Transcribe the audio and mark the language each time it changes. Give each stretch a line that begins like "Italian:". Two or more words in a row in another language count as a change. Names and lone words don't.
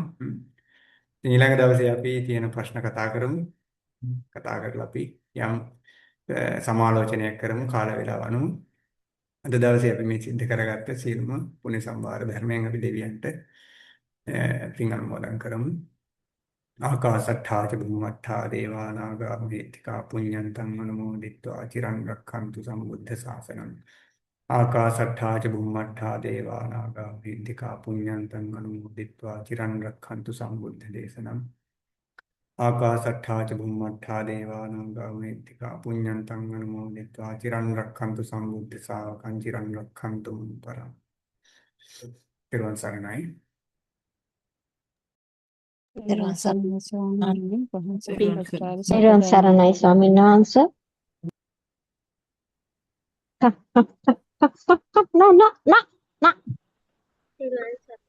Sinhala: ඊළඟ දවසේ අපි තියෙන ප්‍රශ්න කතා කරමු. කතා කරලා අපි යම් සමාලෝචනයක් කරමු කාල වේලාව අනුව. අද දවසේ අපි මේ සිද්ධ කරගත්ත සියලුම පුණ්‍ය සම්භාර ධර්මයන් අපි දෙවියන්ට පින් අනුමෝදන් කරමු.
Pali: ආකාශට්ඨා ච බුම්මට්ඨා දේවා නාග මහිත්‍තිකා පුඤ්ඤන්තං අනුමෝදිත්වා චිරං රක්ඛන්තු සම්බුද්ධ ශාසනං. ආකාශට්ඨා ච බුම්මට්ඨා දේවා නාග මහිත්‍තිකා පුඤ්ඤන්තං අනුමෝදිත්වා චිරං රක්ඛන්තු සම්බුද්ධ දේශනං. ආකාශට්ඨා ච බුම්මට්ඨා දේවා නාග මහිත්‍තිකා පුඤ්ඤන්තං අනුමෝදිත්වා චිරං රක්ඛන්තු සම්බුද්ධ ශාවකං චිරං රක්ඛන්තු මං පරං.
Sinhala: ත්‍රිවන් සරණයි. තෙරුවන් සරණයි ස්වාමීනි වහන්සේ. තෙරුවන් සරණයි ස්වාමීන් වහන්සේ. Na na na na na.